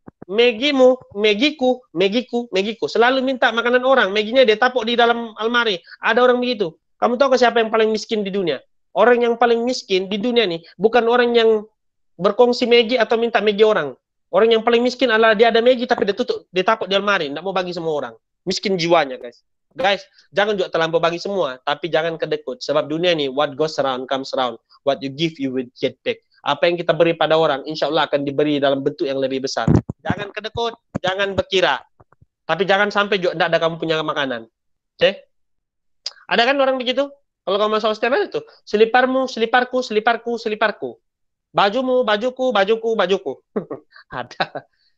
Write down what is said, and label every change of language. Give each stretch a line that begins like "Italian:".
Malay: Megimu, megiku, megiku, megiku. Selalu minta makanan orang, meginya dia tapuk di dalam almari. Ada orang begitu. Kamu tahu ke siapa yang paling miskin di dunia? Orang yang paling miskin di dunia nih bukan orang yang berkongsi Megi atau minta Megi orang. Orang yang paling miskin adalah dia ada Megi tapi dia takut di almari, tidak mau bagi semua orang. Miskin jiwanya, guys. Guys, jangan juga terlampau bagi semua, tapi jangan kedekut. Sebab dunia nih,
English: what goes around comes around. What you give, you will get back.
Malay: Apa yang kita beri pada orang, insya Allah akan diberi dalam bentuk yang lebih besar. Jangan kedekut, jangan berkira. Tapi jangan sampai juga tidak ada kamu punya makanan. Oke? Ada kan orang begitu? Kalau kamu masuk hostel itu, seliparmu, seliparku, seliparku, seliparku. Bajumu, bajuku, bajuku, bajuku. Ada.